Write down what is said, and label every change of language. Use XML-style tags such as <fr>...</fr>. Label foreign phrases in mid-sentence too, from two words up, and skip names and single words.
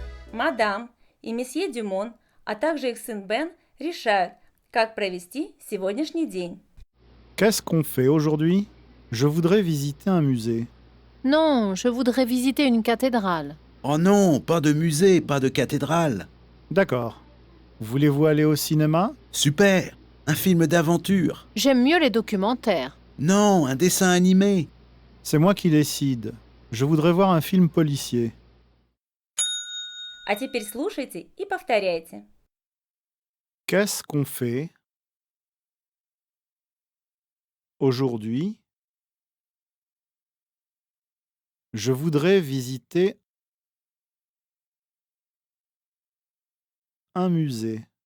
<ru>Мадам и месье Дюмон, а также их сын Бен решают, как провести сегодняшний день.</ru> <fr>Qu'est-ce qu'on fait aujourd'hui? Je voudrais visiter un musée. Non, je voudrais visiter une cathédrale. Oh non, pas de musée, pas de cathédrale. D'accord. Voulez-vous aller au cinéma? Super, un film d'aventure. J'aime mieux les documentaires. Non, un dessin animé. C'est moi qui décide. Je voudrais voir un film policier.</fr> <ru>А теперь слушайте и повторяйте.</ru> <fr>Qu'est-ce qu'on fait aujourd'hui? Je voudrais visiter un musée.</fr>